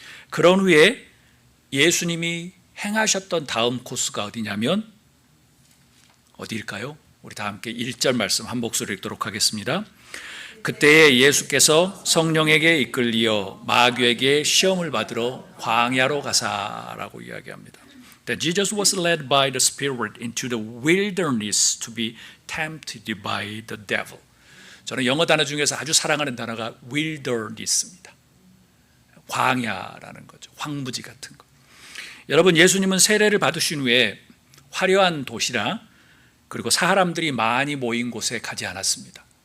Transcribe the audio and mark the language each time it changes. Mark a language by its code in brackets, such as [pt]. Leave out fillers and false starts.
[ko] 그런 후에 예수님이 행하셨던 다음 코스가 어디냐면 어디일까요? 우리 다 함께 1절 말씀 한 목소리로 읽도록 하겠습니다. 그때에 예수께서 성령에게 이끌리어 마귀에게 시험을 받으러 광야로 가사라고 이야기합니다. [en] That Jesus was led by the Spirit into the wilderness to be tempted by the devil. [ko] 저는 영어 단어 중에서 아주 사랑하는 단어가 wilderness입니다. 광야라는 거죠. 황무지 같은 거. 여러분, 예수님은 세례를 받으신 후에 화려한 도시나 그리고 사람들이 많이 모인 곳에 가지 않았습니다.